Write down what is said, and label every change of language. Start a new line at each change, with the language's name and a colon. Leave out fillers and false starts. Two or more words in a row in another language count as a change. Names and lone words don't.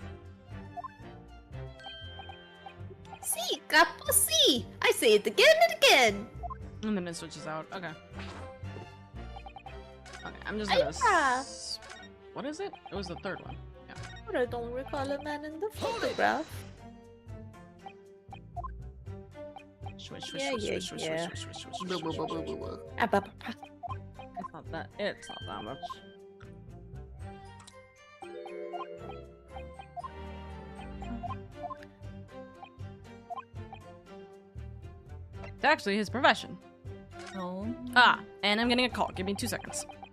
Italian: Si, capo, si!
English: I say it again and again! And then it switches out. Okay. Okay, I'm just gonna Yeah. What is it? It was the third one. Yeah. But I don't recall a man in the photograph. Swish, swish, Yeah, swish, yeah, swish, swish, yeah. swish, swish, swish, swish, swish, swish, swish. It's not that. It's not that much. It's actually his profession. Oh. Ah, and I'm getting a call. Give me 2 seconds.